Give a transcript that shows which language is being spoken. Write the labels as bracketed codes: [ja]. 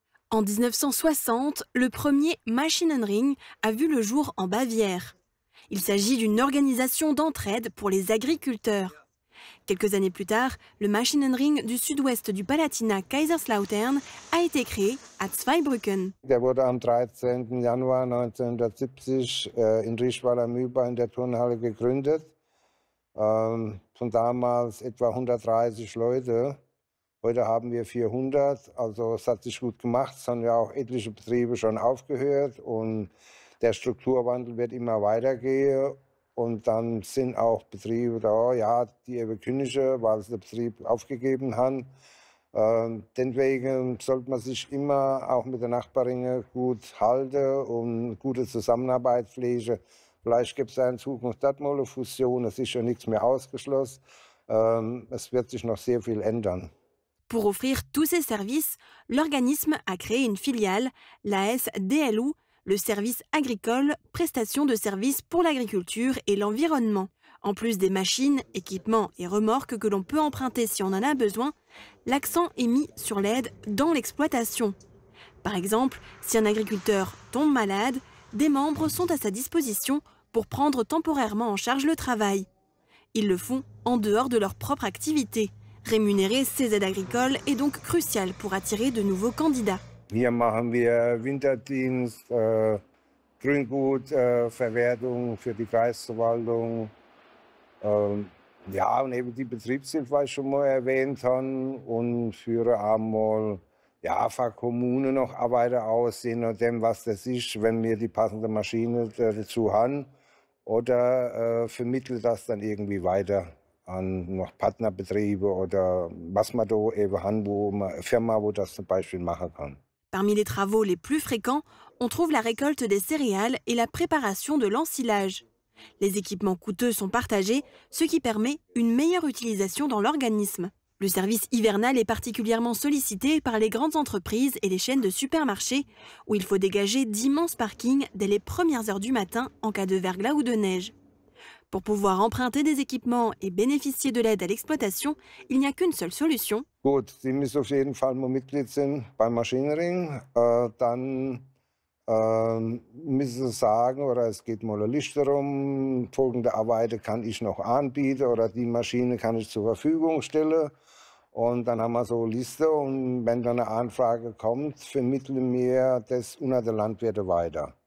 [fr] En 1960, le premier Maschinenring a vu le jour en Bavière. Il s'agit d'une organisation d'entraide pour les agriculteurs. Quelques années plus tard, le Maschinenring du sud-ouest du Palatinat Kaiserslautern a été créé à Zweibrücken. [de] Der wurde am 13. Januar 1970 in Rischweiler Mühlbau in der Turnhalle gegründet. Von damals etwa 130 Leute. Heute haben wir 400, also es hat sich gut gemacht. Es haben ja auch etliche Betriebe schon aufgehört und der Strukturwandel wird immer weitergehen und dann sind auch Betriebe da, ja, die eben kündigen, weil sie den Betrieb aufgegeben haben. Deswegen sollte man sich immer auch mit den Nachbarinnen gut halten und gute Zusammenarbeit pflegen. Vielleicht gibt es ja in Zukunft dort mal eine Fusion, es ist ja nichts mehr ausgeschlossen. Es wird sich noch sehr viel ändern. [fr] Pour offrir tous ces services, l'organisme a créé une filiale, l'AS DLU, le service agricole, prestation de services pour l'agriculture et l'environnement. En plus des machines, équipements et remorques que l'on peut emprunter si on en a besoin, l'accent est mis sur l'aide dans l'exploitation. Par exemple, si un agriculteur tombe malade, des membres sont à sa disposition pour prendre temporairement en charge le travail. Ils le font en dehors de leur propre activité. Rémunérer ces aides agricoles est donc crucial pour attirer de nouveaux candidats. [de] Hier machen wir Winterdienst, Grüngutverwertung für die Kreisverwaltung. Ja, und eben die Betriebshilfe, was ich schon mal erwähnt habe, und führe einmal ja, für Kommunen noch Arbeiter aus, je nachdem, was das ist, wenn wir die passende Maschine dazu haben. Oder vermittle das dann irgendwie weiter an noch Partnerbetriebe oder was man da eben haben, wo man eine Firma, wo das zum Beispiel machen kann. [fr] Parmi les travaux les plus fréquents, on trouve la récolte des céréales et la préparation de l'ensilage. Les équipements coûteux sont partagés, ce qui permet une meilleure utilisation dans l'organisme. Le service hivernal est particulièrement sollicité par les grandes entreprises et les chaînes de supermarchés, où il faut dégager d'immenses parkings dès les premières heures du matin en cas de verglas ou de neige. Pour pouvoir emprunter des équipements et bénéficier de l'aide à l'exploitation, il n'y a qu'une seule solution. [de] Gut, Sie müssen auf jeden Fall mal Mitglied sein beim Maschinenring. Dann müssen Sie sagen, oder es geht mal eine Liste rum, folgende Arbeiter kann ich noch anbieten oder die Maschine kann ich zur Verfügung stellen. Und dann haben wir so eine Liste und wenn dann eine Anfrage kommt, vermitteln wir das unter den Landwirten weiter.